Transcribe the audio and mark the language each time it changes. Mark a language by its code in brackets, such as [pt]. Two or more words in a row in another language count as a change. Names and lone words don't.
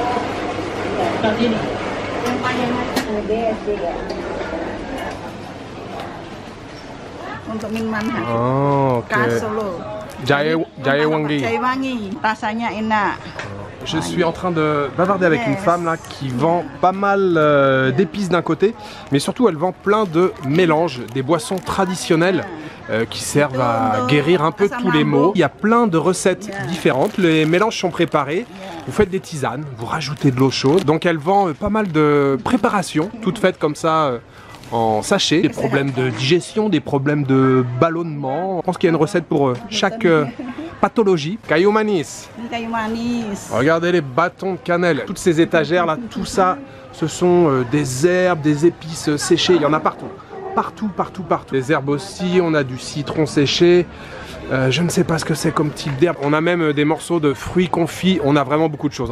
[id] Untuk minuman khas. Oh, ok. Khas Solo. Jahe wangi. Jahe wangi, rasanya enak. [fr] Je suis en train de bavarder avec une femme là qui vend pas mal d'épices d'un côté, mais surtout elle vend plein de mélanges, des boissons traditionnelles qui servent à guérir un peu tous les maux. Il y a plein de recettes différentes, les mélanges sont préparés, vous faites des tisanes, vous rajoutez de l'eau chaude. Donc elle vend pas mal de préparations, toutes faites comme ça en sachet. Des problèmes de digestion, des problèmes de ballonnement. Je pense qu'il y a une recette pour chaque pathologie. [id] Kayu manis. Kayu manis. [fr] Regardez les bâtons de cannelle. Toutes ces étagères là, tout ça, ce sont des herbes, des épices séchées. Il y en a partout. Partout, partout, partout. Les herbes aussi, on a du citron séché. Je ne sais pas ce que c'est comme type d'herbe. On a même des morceaux de fruits confits. On a vraiment beaucoup de choses, hein.